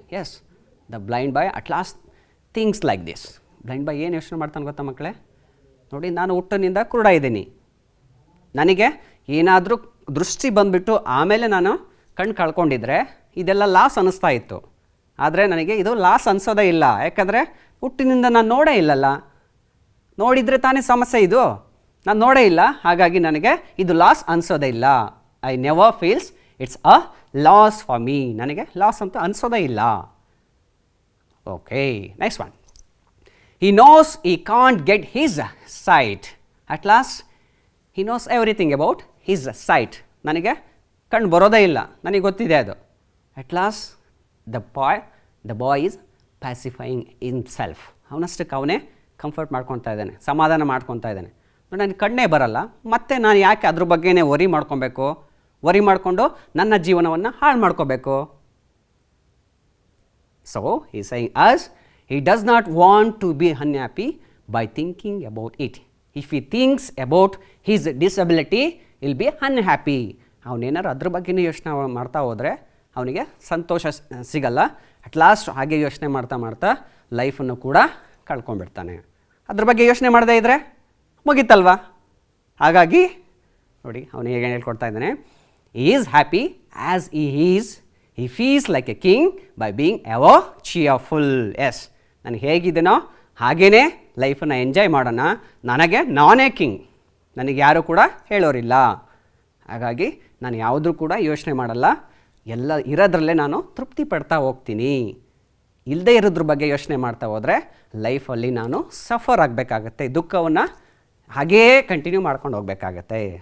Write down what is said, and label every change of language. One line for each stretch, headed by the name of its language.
English: Yes, the blind boy at last thinks like this.
Kannada: Blind boy ಏನು ಯೋಚನೆ ಮಾಡ್ತಾನೆ ಗೊತ್ತಾ ಮಕ್ಕಳೇ? ನೋಡಿ, ನಾನು ಹುಟ್ಟಿನಿಂದ ಕುರುಡ ಇದ್ದೀನಿ, ನನಗೆ ಏನಾದರೂ ದೃಷ್ಟಿ ಬಂದುಬಿಟ್ಟು ಆಮೇಲೆ ನಾನು ಕಣ್ಣು ಕಳ್ಕೊಂಡಿದ್ರೆ ಇದೆಲ್ಲ ಲಾಸ್ ಅನ್ನಿಸ್ತಾ ಇತ್ತು. ಆದರೆ ನನಗೆ ಇದು ಲಾಸ್ ಅನಿಸೋದೇ ಇಲ್ಲ, ಯಾಕಂದರೆ ಹುಟ್ಟಿನಿಂದ ನಾನು ನೋಡೇ ಇಲ್ಲಲ್ಲ. ನೋಡಿದರೆ ತಾನೇ ಸಮಸ್ಯೆ ಇದು, ನಾನು ನೋಡೇ ಇಲ್ಲ, ಹಾಗಾಗಿ ನನಗೆ ಇದು ಲಾಸ್ ಅನಿಸೋದೇ ಇಲ್ಲ.
English: I never feels it's a loss for me.
Kannada: ನನಗೆ ಲಾಸ್ ಅಂತ ಅನಿಸೋದೇ ಇಲ್ಲ.
English: Okay, next one. He knows he can't get his sight. At last, he knows everything about his sight.
Kannada: ನನಗೆ ಕಣ್ಣು ಬರೋದೇ ಇಲ್ಲ, ನನಗೆ ಗೊತ್ತಿದೆ ಅದು.
English: At last, the boy is pacifying himself.
Kannada: ಅವನಷ್ಟಕ್ಕೆ ಅವನೇ ಕಂಫರ್ಟ್ ಮಾಡ್ಕೊತಾ ಇದ್ದಾನೆ, ಸಮಾಧಾನ ಮಾಡ್ಕೊತಾ ಇದ್ದಾನೆ. ನನಗೆ ಕಣ್ಣೇ ಬರಲ್ಲ, ಮತ್ತೆ ನಾನು ಯಾಕೆ ಅದ್ರ ಬಗ್ಗೆನೇ ವರಿ ಮಾಡ್ಕೊಬೇಕು? ವರಿ ಮಾಡಿಕೊಂಡು ನನ್ನ ಜೀವನವನ್ನು ಹಾಳು ಮಾಡ್ಕೋಬೇಕು?
English: So, he is saying us, he does not want to be unhappy by thinking about it. If he thinks about his disability, he will be unhappy.
Kannada: ಅವನೇನಾರು ಅದ್ರ ಬಗ್ಗೆನೇ ಯೋಚನೆ ಮಾಡ್ತಾ ಹೋದರೆ ಅವನಿಗೆ ಸಂತೋಷ ಸಿಗಲ್ಲ.
English: at last
Kannada: ಹಾಗೆ ಯೋಚನೆ ಮಾಡ್ತಾ ಲೈಫನ್ನು ಕೂಡ ಕಳ್ಕೊಂಡ್ಬಿಡ್ತಾನೆ. ಅದ್ರ ಬಗ್ಗೆ ಯೋಚನೆ ಮಾಡದೇ ಇದ್ದರೆ ಮುಗೀತಲ್ವಾ? ಹಾಗಾಗಿ ನೋಡಿ, ಅವನು ಹೇಗೆ ಹೇಳ್ಕೊಡ್ತಾ ಇದ್ದಾನೆ,
English: he is happy as he is. He feels like a king by being ever cheerful.
Kannada: Yes, ನಾನು ಹೇಗಿದ್ದೀನೋ ಹಾಗೇ ಲೈಫನ್ನು ಎಂಜಾಯ್ ಮಾಡೋಣ. ನಾನೇ ಕಿಂಗ್, ನನಗೆ ಯಾರೂ ಕೂಡ ಹೇಳೋರಿಲ್ಲ. ಹಾಗಾಗಿ ನಾನು ಯಾವುದೂ ಕೂಡ ಯೋಚನೆ ಮಾಡಲ್ಲ, ಎಲ್ಲ ಇರೋದ್ರಲ್ಲೇ ನಾನು ತೃಪ್ತಿ ಪಡ್ತಾ ಹೋಗ್ತೀನಿ. ಇಲ್ಲದೇ ಇರೋದ್ರ ಬಗ್ಗೆ ಯೋಚನೆ ಮಾಡ್ತಾ ಹೋದರೆ ಲೈಫಲ್ಲಿ ನಾನು ಸಫರ್ ಆಗಬೇಕಾಗತ್ತೆ, ದುಃಖವನ್ನು ಹಾಗೇ ಕಂಟಿನ್ಯೂ ಮಾಡ್ಕೊಂಡು ಹೋಗಬೇಕಾಗತ್ತೆ.